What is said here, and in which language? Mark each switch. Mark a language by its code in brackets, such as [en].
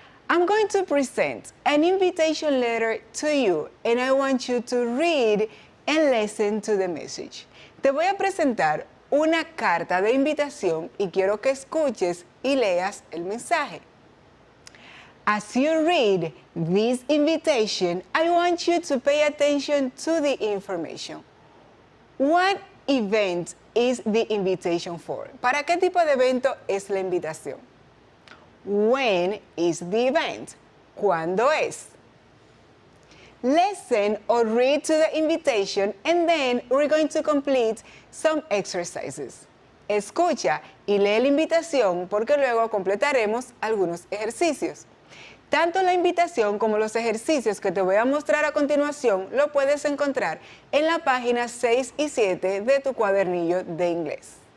[en] I'm going to present an invitation letter to you and I want you to read and listen to the message. [es] Te voy a presentar una carta de invitación y quiero que escuches y leas el mensaje. [en] As you read this invitation, I want you to pay attention to the information. What event is the invitation for? [es] ¿Para qué tipo de evento es la invitación? [en] When is the event? [es] ¿Cuándo es? [en] Listen or read to the invitation and then we're going to complete some exercises. [es] Escucha y lee la invitación porque luego completaremos algunos ejercicios. Tanto la invitación como los ejercicios que te voy a mostrar a continuación lo puedes encontrar en la página 6 y 7 de tu cuadernillo de inglés.